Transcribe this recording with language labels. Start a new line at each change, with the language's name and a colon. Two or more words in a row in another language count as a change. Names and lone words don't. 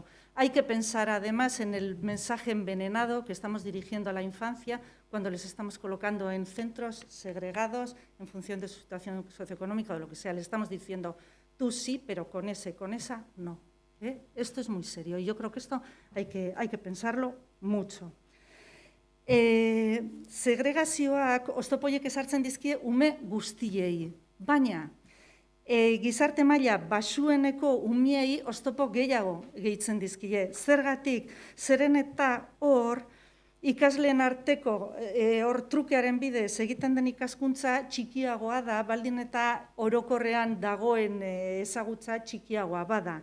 Spanish: Hay que pensar además en el mensaje envenenado que estamos dirigiendo a la infancia cuando les estamos colocando en centros segregados en función de su situación socioeconómica o de lo que sea. Les estamos diciendo, tú sí, pero con ese, con esa, no. Esto es muy serio y yo creo que esto hay que pensarlo mucho.
Basque: Segregazioak oztopoiek ezartzen dizkie ume guztiei, baina gizarte maila baxueneko umiei oztopo gehiago gehitzen dizkie. Zergatik, zeren eta hor ikasleen arteko trukearen bidez egiten den ikaskuntza txikiagoa da, baldin eta orokorrean dagoen ezagutza txikiagoa bada.